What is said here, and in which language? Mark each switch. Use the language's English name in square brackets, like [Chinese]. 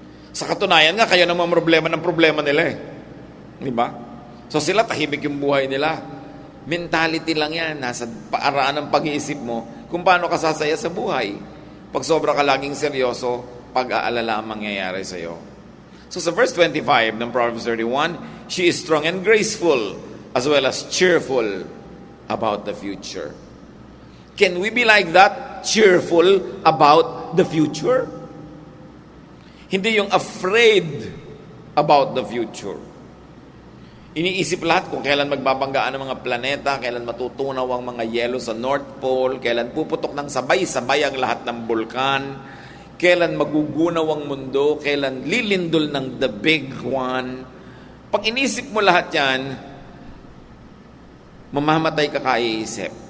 [Filipino] Sa katunayan nga, kayo naman ng problema nila eh. Di ba? So sila, tahimik yung buhay nila. Mentality lang yan. Nasa paaraan ng pag-iisip mo kung paano ka sasaya sa buhay. Pag sobra ka laging seryoso, pag-aalala ang mangyayari sa'yo. So sa verse 25 ng [English] Proverbs 31, she is strong and graceful as well as cheerful about the future. Can we be like that? Cheerful about the future? [Filipino] Hindi yung [English] afraid about the future. [Filipino] Iniisip lahat kung kailan magbabanggaan ang mga planeta, kailan matutunaw ang mga yelo sa North Pole, kailan puputok ng sabay-sabay ang lahat ng bulkan, kailan magugunaw ang mundo, kailan lilindol ng [English] the big one. [Filipino] Pag inisip mo lahat yan, mamamatay ka kaiisip.